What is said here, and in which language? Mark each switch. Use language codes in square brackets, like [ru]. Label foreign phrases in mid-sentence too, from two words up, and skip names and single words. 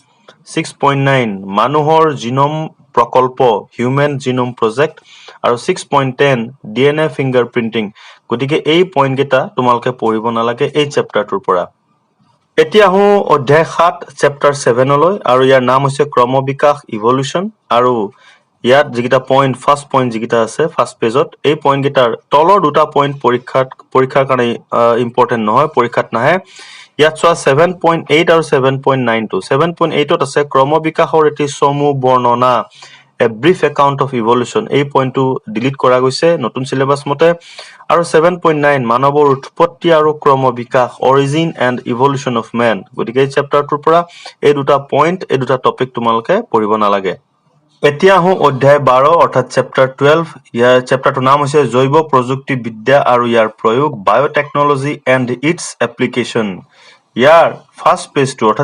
[as] 6.9 মানুহৰ জিনোম প্ৰকল্প [en] human genome project [as] আৰু 6.10 [en] DNA fingerprinting [as] গতিকে এই পইণ্ট কেইটা তোমালোকে পঢ়িব নালাগে এই চেপ্টাৰটোৰ পৰা এতিয়া হু অধ্যায় 7 চেপ্টাৰ 7 লৈ আৰু ইয়াৰ নাম হৈছে ক্ৰমবিকাশ ইভলিউশন আৰু ইয়াত যিটা পইণ্ট [en] first point [as] যিটা আছে ফাৰ্স্ট পেজত এই পইণ্ট কেইটাৰ তলৰ দুটা পইণ্ট পৰীক্ষাৰ কাৰণে ইম্পৰ্টেন্ট নহয় পৰীক্ষাত নাহে ইয়াত চোৱা 7.8 আৰু 7.92 7.8 আছে ক্ৰমবিকাশৰ এটি সমূহ বৰ্ণনা [en] a brief account of evolution [as] এই পইণ্টটো ডিলিট কৰা গৈছে নতুন সিলেবাস মতে আৰু 7.9 মানৱৰ উৎপত্তি আৰু ক্ৰম বিকাশ [en] origin and evolution of man [as] গতিকে এই চেপ্টাৰটোৰ পৰা এই দুটা পইণ্ট এই দুটা টপিক তোমালোকে পঢ়িব নালাগে এতিয়া হু অধ্যায় 12 অৰ্থাৎ চেপ্টাৰ 12 ইয়াৰ চেপ্টাৰটোৰ নাম হৈছে জৈৱ প্ৰযুক্তি বিদ্যা আৰু ইয়াৰ প্ৰয়োগ [en] biotechnology and its application [as] ইয়াৰ ফাৰ্স্ট পেজটো অৰ্থাৎ